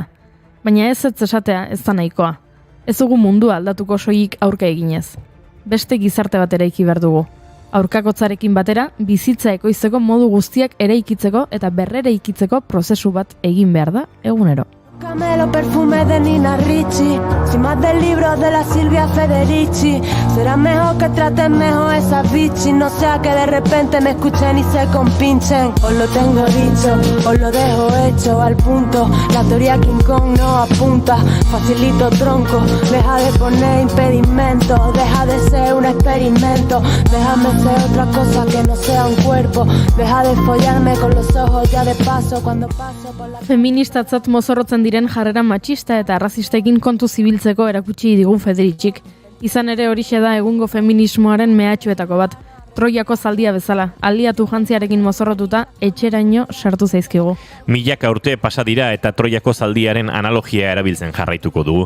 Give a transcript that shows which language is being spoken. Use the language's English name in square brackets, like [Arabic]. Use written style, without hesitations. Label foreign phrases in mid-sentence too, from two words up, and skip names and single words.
[Basque] Baina ez esatea ez da nahikoa. Ez dugu mundua aldatuko soilik aurka eginez. Beste gizarte bat eraiki behar dugu. Aurkakotzarekin batera, bizitza ekoizteko modu guztiak eraikitzeko eta berreraikitzeko prozesu bat egin behar da egunero. [Spanish] Camelo perfume de Nina Ricci, sin más del libro de la Silvia Federici. Será mejor que traten mejor esas bichis, no sea que de repente me escuchen y se compinchen. Os lo tengo dicho, os lo dejo hecho al punto. La teoría King Kong no apunta, facilito tronco. Deja de poner impedimentos, deja de ser un experimento. Déjame ser otra cosa que no sea un cuerpo. Deja de follarme con los ojos ya de paso cuando paso por la... [Basque] Feministatzat mozorrotzen diren jarrera matxista eta arrazistekin kontu zibiltzeko erakutsi digu Federicik. Izan ere horixe da egungo feminismoaren mehatxuetako bat. Troiako zaldia bezala, aliatu jantziarekin mozorrotuta, etxeraino sartu zaizkigu. Milaka urte pasa dira eta Troiako zaldiaren analogia erabiltzen jarraituko dugu.